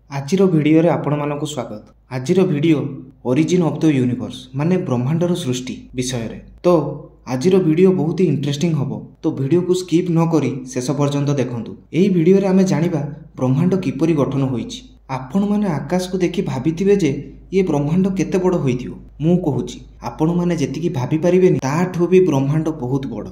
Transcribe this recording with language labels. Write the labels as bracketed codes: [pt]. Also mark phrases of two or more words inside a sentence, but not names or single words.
[or] ଆଜିର ଭିଡିଓ ରେ ଆପଣ ମାନଙ୍କୁ ସ୍ୱାଗତ। ଆଜିର ଭିଡିଓ [en] origin of the universe [or] ମାନେ ବ୍ରହ୍ମାଣ୍ଡର ସୃଷ୍ଟି ବିଷୟ ରେ। ତ ଆଜିର ଭିଡିଓ ବହୁତ ହିଁ ଇଣ୍ଟରେଷ୍ଟିଂ ହେବ, ତ ଭିଡିଓ କୁ ସ୍କିପ୍ ନ କରି ଶେଷ ପର୍ଯ୍ୟନ୍ତ ଦେଖନ୍ତୁ। ଏହି ଭିଡିଓ ରେ ଆମେ ଜାଣିବା ବ୍ରହ୍ମାଣ୍ଡ କିପରି ଗଠନ ହୋଇଛି। ଆପଣ ମାନେ ଆକାଶ କୁ ଦେଖି ଭାବିଥିବେ ଯେ ଏ ବ୍ରହ୍ମାଣ୍ଡ କେତେ ବଡ଼ ହୋଇଥିବ। ମୁଁ କହୁଛି ଆପଣ ମାନେ ଯେତିକି ଭାବି ପାରିବେନି ତାଠୁ ବି ବ୍ରହ୍ମାଣ୍ଡ ବହୁତ ବଡ଼।